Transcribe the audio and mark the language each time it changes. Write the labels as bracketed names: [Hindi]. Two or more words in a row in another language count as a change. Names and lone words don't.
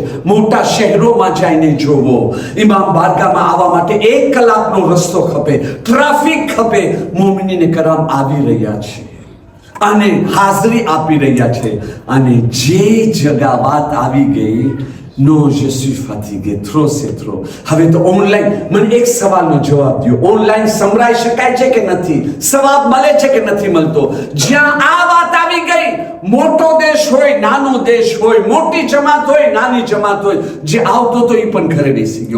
[Gujarati] મોટા શહેરોમાં જઈને જોવો, ઇમામ બારગાહમાં આવવા માટે 1 કલાકનો રસ્તો ખપે, ટ્રાફિક ખપે. મોમિનીને કરામ આવી રહ્યા છે અને હાજરી આપી રહ્યા છે. અને જે જગા વાત આવી ગઈ, નો [French] je suis fatigué, trop c'est trop. [Gujarati] હવે તો ઓનલાઈન મને એક સવાલનો જવાબ દો, ઓનલાઈન સંભળાઈ શકાય છે કે નથી? સવાબ મળે છે કે નથી મળતો? જ્યાં આ વાત આવી ગઈ, મોટો દેશ હોય નાનો દેશ હોય, મોટી જમાત હોય નાની જમાત હોય, જે આવતો તો એ પણ ઘરે બેસી ગયો.